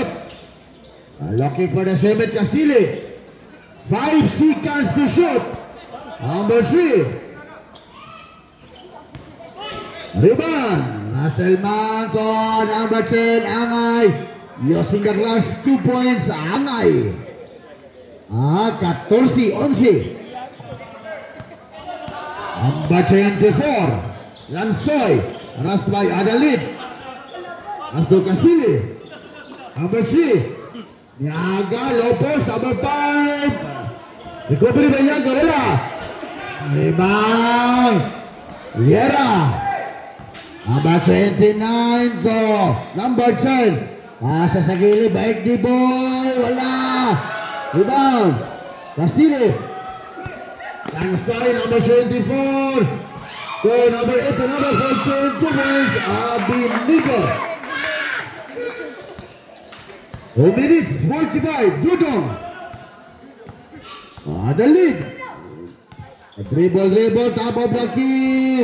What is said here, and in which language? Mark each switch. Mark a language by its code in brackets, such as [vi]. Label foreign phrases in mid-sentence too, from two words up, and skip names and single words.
[en] Looking for the 7th Casili. 5 seconds to shoot. Number 3. Rebound. Maselman to number 10, Angay. Using the glass, 2 points, Angay. 14-11. Number 24, Lansoy. Ras by Adalid. Asdo Casili. Number 3, Niaga Lopez. Number 5. Recovery by Niaga. Wala. Rebound. Liera. Number 29 to number 10. [ceb] Asa sa gilid, baik di boy. Wala. Rebound. [en] Casili. Lansoy, number 24. To number 8 to number 14. 2 points. Abinigo. 2 minutes, 45. Dudong. The lead. Dribble, top of the key.